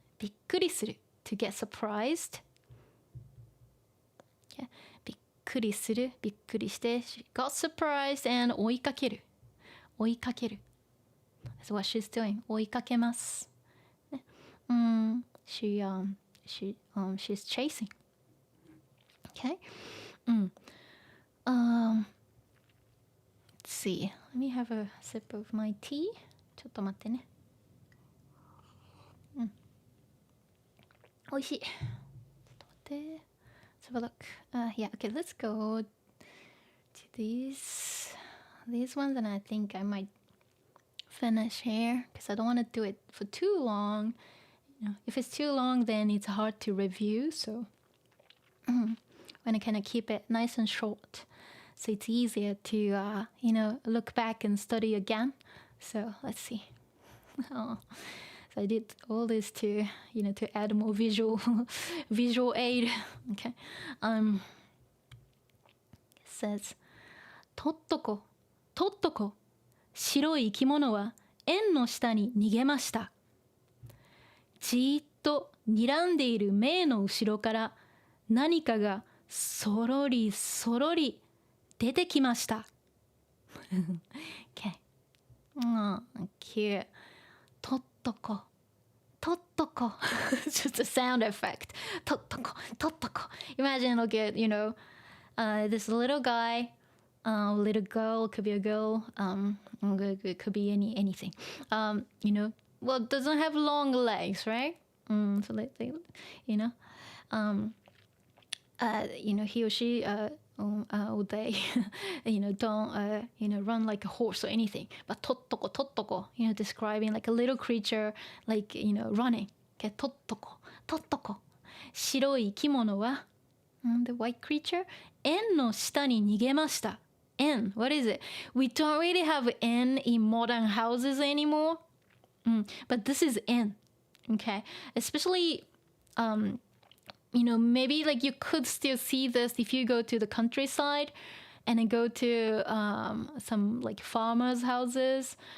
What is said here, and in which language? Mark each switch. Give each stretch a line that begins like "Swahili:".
Japanese: びっくりする
English: to get surprised. Okay?
Japanese: びっくりする、びっくりして
English: she got surprised and
Japanese: 追いかける。
English: That's what she's doing.
Japanese: 追いかけます。
English: She's chasing. Okay. Let's see. Let me have a sip of my tea.
Japanese: ちょっと待ってね。おいしい。ちょっと待って。
English: Let's have a look. Yeah, okay, let's go to these ones, and I think I might finish here because I don't want to do it for too long. If it's too long, then it's hard to review. So when I kind of keep it nice and short, so it's easier to look back and study again. So let's see. So I did all this to to add more visual aid. Okay.
Japanese: It says, とっとこ白い生き物は円の下に逃げました。じーっと睨んでいるメイの後ろから何かがそろりそろり出てきました。
English: okay. Oh, cute.
Japanese: とっとこ。とっとこ。
English: Just a sound effect.
Japanese: とっとこ。とっとこ。
English: Imagine, look at, this little guy, little girl, could be a girl, it could be anything. Well, doesn't have long legs, right? So let's say, he or she, or they, don't, run like a horse or anything. But tottoko, describing like a little creature, like, running. Okay, tottoko.
Japanese: 白い生き物は
English: the white creature
Japanese: 円の下に逃げました。
English: 円 what is it? We don't really have 円 in modern houses anymore. But this is 円 okay, especially maybe like you could still see this if you go to the countryside and then go to some like farmers' houses.